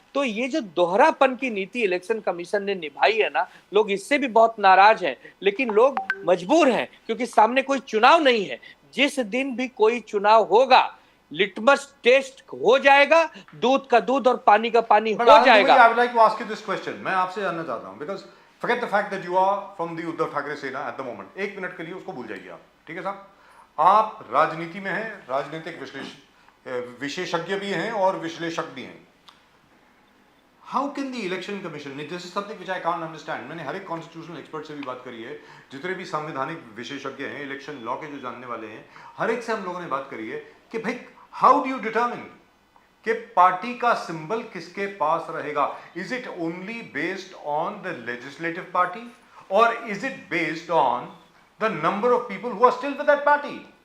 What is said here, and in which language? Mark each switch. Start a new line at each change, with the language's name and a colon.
Hindi: तो ये जो दोहरापन की नीति इलेक्शन कमीशन ने निभाई है ना, लोग इससे भी बहुत नाराज हैं। लेकिन लोग मजबूर हैं क्योंकि सामने कोई चुनाव नहीं है। जिस दिन भी कोई चुनाव होगा, लिटमस टेस्ट हो जाएगा, दूध का दूध और पानी का पानी हो जाएगा।
English: I would like to ask you this question. मैं आपसे जानना चाहता हूं, because forget the fact that you are from the Uddhav Thackeray Sena at the moment.
Hindi: एक मिनट के लिए उसको भूल जाइए आप, ठीक है साहब? आप राजनीति में हैं, राजनीतिक विशेषज्ञ भी हैं और विश्लेषक भी हैं।
English: How can the election commission, this is something which I can't understand.
Hindi: मैंने हर एक कॉन्स्टिट्यूशनल एक्सपर्ट से भी बात करी है, जितने भी संवैधानिक विशेषज्ञ हैं, इलेक्शन लॉ के जो जानने वाले हैं, हर एक से हम लोगों ने बात करी है कि भाई हाउ डू यू डिटर्मिन कि पार्टी का सिंबल किसके पास रहेगा?
English: Is it only based on the legislative party और is it based on the number of people who are still with that party?